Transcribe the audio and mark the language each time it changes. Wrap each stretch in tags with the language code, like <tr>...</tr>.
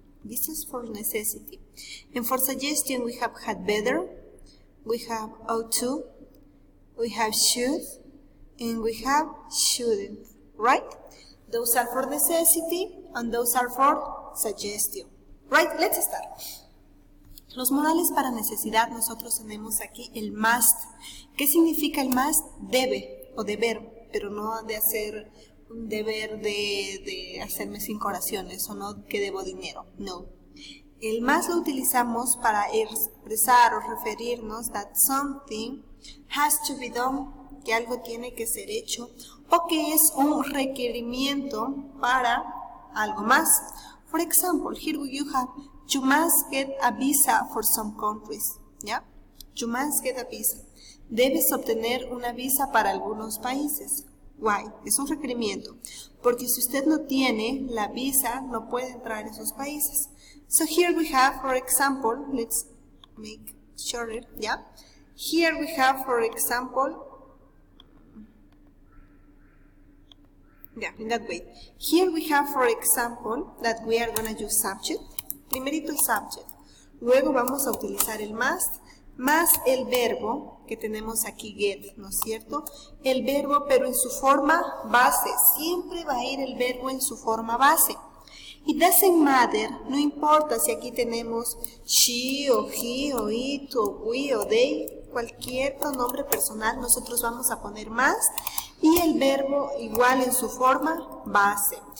<en>This is for necessity. And for suggestion, we have had better, we have ought to, we have should, and we have shouldn't, right? Those are for necessity, and those are for suggestion. Right, let's start.</en> <es>Los modales para necesidad, nosotros tenemos aquí el must. ¿Qué significa el must? Debe o deber, pero no de hacer un deber de hacerme 5 oraciones o no que debo dinero. No. El must lo utilizamos para expresar o referirnos</es> <en>that something has to be done,</en> <es>que algo tiene que ser hecho o que es un requerimiento para algo más.</es> <en>For example, here you have, you must get a visa for some countries. ¿Ya? You must get a visa.</en> <es>Debes obtener una visa para algunos países. Why? Es un requerimiento. Porque si usted no tiene la visa, no puede entrar a esos países.</es> <en>So here we have, for example, let's make shorter, ¿ya? Here we have, for example, in that way. Here we have, for example, that we are going to use subject.</en> <es>Primerito el subject. Luego vamos a utilizar el must, más el verbo que tenemos aquí, get, ¿no es cierto? El verbo, pero en su forma base. Siempre va a ir el verbo en su forma base.</es> <en>It doesn't matter,</en> <es>no importa si aquí tenemos she, o he, o it, o we, o they, cualquier pronombre personal, nosotros vamos a poner más y el verbo igual en su forma base.</es>